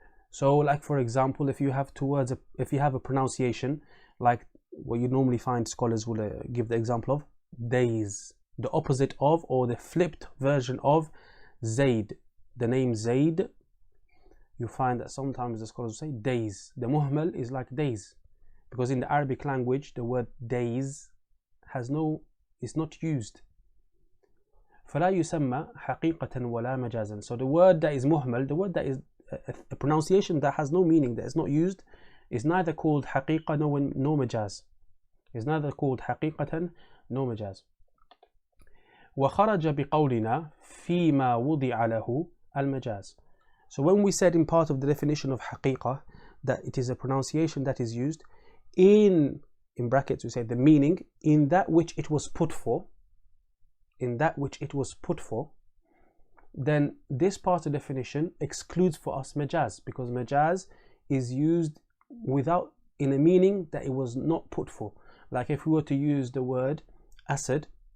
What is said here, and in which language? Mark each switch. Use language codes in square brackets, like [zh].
[en] So like for example, if you have two words, if you have a pronunciation like what you normally find scholars will give the example of days, the opposite of or the flipped version of Zaid, the name Zaid, you find that sometimes the scholars will say days. The muhmal is like days, because in the Arabic language the word days is not used. [ar] فلا يسمى حقيقة ولا مجازا. [en] So the word that is muhmal, the word that is a pronunciation that has no meaning, that is not used, is neither called Haqeeqah nor Majaaz. Is neither called Haqeeqatan nor Majaaz. [ar] وخرج بقولنا فيما وضع له المجاز. [en] So when we said in part of the definition of Haqeeqah that it is a pronunciation that is used in brackets we say the meaning, in that which it was put for, in that which it was put for, then this part of the definition excludes for us Majaaz, because Majaaz is used in a meaning that it was not put for. Like if we were to use the word Asad